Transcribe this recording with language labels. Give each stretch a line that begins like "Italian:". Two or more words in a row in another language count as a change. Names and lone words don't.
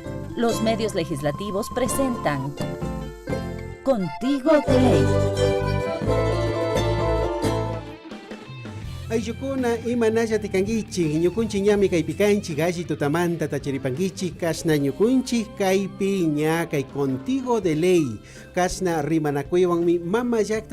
Spanish: Los medios legislativos presentan Contigo de Ley.
Quechua: Ayyukuna imanalla tikankichik ñukunchik ñami kaypi kanchik alli tutamanta tacharipankichik kasna ñukunchik kaypi ña kay Contigo de Ley kasna rimanakuywanmi mama llakta